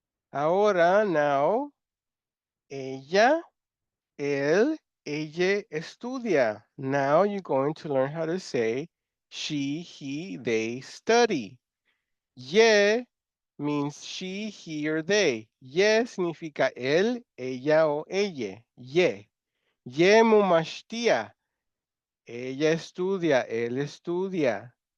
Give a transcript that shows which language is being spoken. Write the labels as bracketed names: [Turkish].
[Spanish] Ahora, now, ella, él, ella estudia. [English] Now you're going to learn how to say she, he, they study. Ye, means she, he, or they. [Spanish] Ye significa él, ella o ella. Ye. Ye mumashtia. Ella estudia, él estudia.